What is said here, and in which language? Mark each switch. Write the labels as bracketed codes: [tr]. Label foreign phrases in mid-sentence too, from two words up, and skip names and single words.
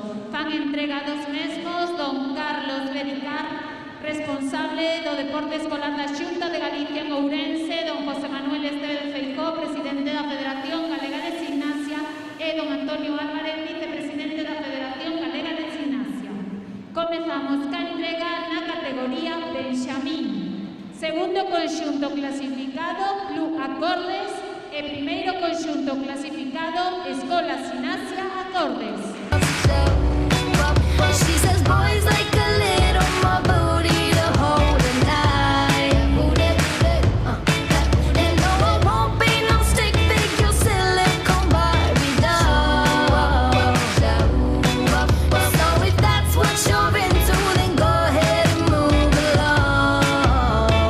[gl] Fan entrega dos mesmos don Carlos Bericar, responsable do Deporte Escolar da Xunta de Galicia en Ourense, don José Manuel Esteve Feijó, presidente da Federación Galega de Gimnasia, e don Antonio Álvarez, vicepresidente da Federación Galega de Gimnasia. Comezamos ca entrega na categoría Benxamín. Segundo conxunto clasificado, Club Acordes, e primeiro conxunto clasificado, Escola Gimnasia Acordes. [en] She says boys like a little more booty to hold tonight. And no, it won't be no stick figure silicone Barbie doll. So if that's what you're into, then go ahead and move along.